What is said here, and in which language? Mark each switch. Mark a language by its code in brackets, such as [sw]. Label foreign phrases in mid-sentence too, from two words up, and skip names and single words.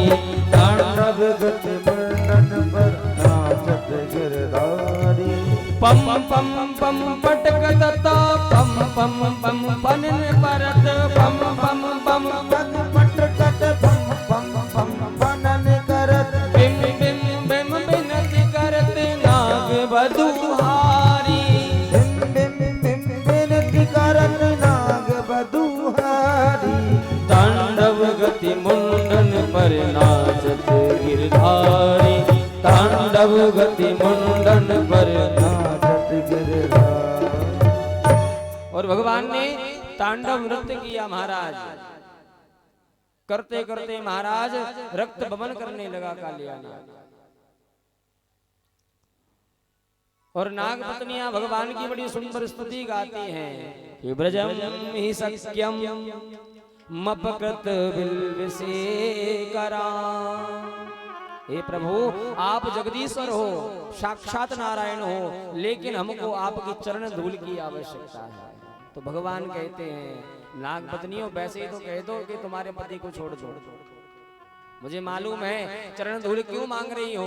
[hi] तांडव गति मुंडन पर नाचत गिरधारी, पम पम पम पटकता पम पम पम पनन परत, पम पम पम पग पटकत पम पम पम बनन करत, बिम बिम बिम बिनती करत नाग बधुहारी, बिम बिम बिम बिनती करत नाग बधुहारी, तांडव गति मुंडन पर नाचत गिरधारी, तांडव गति मुंडन पर नाचत गिरधारी। और भगवान ने तांडव नृत्य किया महाराज। करते करते महाराज रक्त बमन करने लगा कालिया नाग। और नाग पत्नियां भगवान की बड़ी सुंदर स्तुति गाती हैं कि ब्रजम ही सख्यम मपकृत बिल्विशेकरा। हे प्रभु आप जगदीश्वर हो, साक्षात नारायण हो, लेकिन हमको आपकी चरण धूल की आवश्यकता है। तो भगवान कहते हैं नाग पत्नियों वैसे ही तो कह दो कि तुम्हारे पति को छोड़ दो, मुझे मालूम है चरण धूल क्यों मांग रही हो।